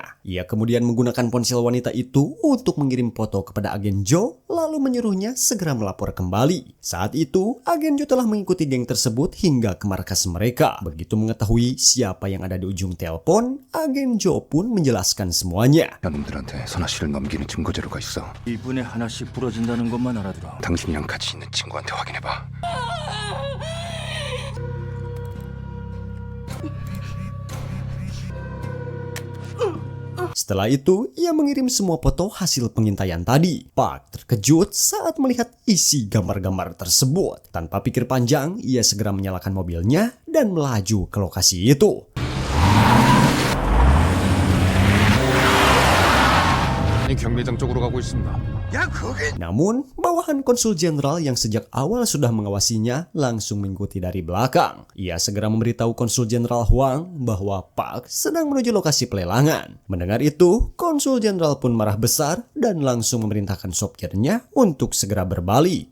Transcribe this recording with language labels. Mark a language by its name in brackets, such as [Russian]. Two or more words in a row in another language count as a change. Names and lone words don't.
[Indonesian] Ia kemudian menggunakan ponsel wanita itu untuk mengirim foto kepada agen Jo, lalu menyuruhnya segera melapor kembali. Saat itu, agen Jo telah mengikuti geng tersebut hingga ke markas mereka. Begitu mengetahui siapa yang ada di ujung telepon, agen Jo pun menjelaskan semuanya. [Korean] 놈들한테 선아 씨를 넘기는 증거 자료가 있어. 이분에 하나씩 부러진다는 것만 알아들어. 당신이랑 같이 있는 친구한테 확인해봐. [Indonesian] Setelah itu, ia mengirim semua foto hasil pengintaian tadi. Park terkejut saat melihat isi gambar-gambar tersebut. Tanpa pikir panjang, ia segera menyalakan mobilnya dan melaju ke lokasi itu. [Korean] 경매장 쪽으로 가고 있습니다. [Indonesian] Namun, bawahan konsul jenderal yang sejak awal sudah mengawasinya langsung mengikuti dari belakang. Ia segera memberitahu konsul jenderal Huang bahwa Park sedang menuju lokasi pelelangan. Mendengar itu, konsul jenderal pun marah besar dan langsung memerintahkan sopirnya untuk segera berbalik.